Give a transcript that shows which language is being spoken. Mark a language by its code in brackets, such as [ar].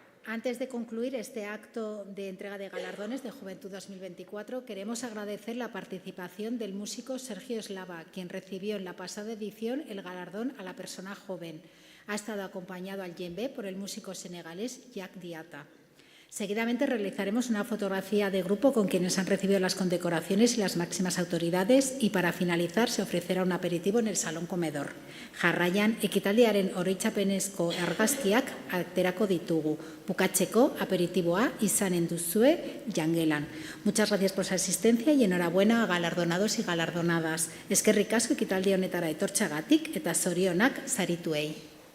[es] Antes de concluir este acto de entrega de galardones de Juventud 2024, queremos agradecer la participación del músico Sergio Eslava, quien recibió en la pasada edición el galardón a la persona joven. Ha estado acompañado al djembe por el músico senegalés Jack Diata. Seguidamente realizaremos una fotografía de grupo con quienes han recibido las condecoraciones y las máximas autoridades y para finalizar se ofrecerá un aperitivo en el Salón Comedor. [eu] Jarraian, ekitaldiaren oroitzapenezko argazkiak aterako ditugu. Bukatzeko aperitiboa izanen duzue jangelan. [es] Muchas gracias por su asistencia y enhorabuena a galardonados y galardonadas. [eu] Eskerrik asko ekitaldi honetara etortxagatik eta zorionak sarituei.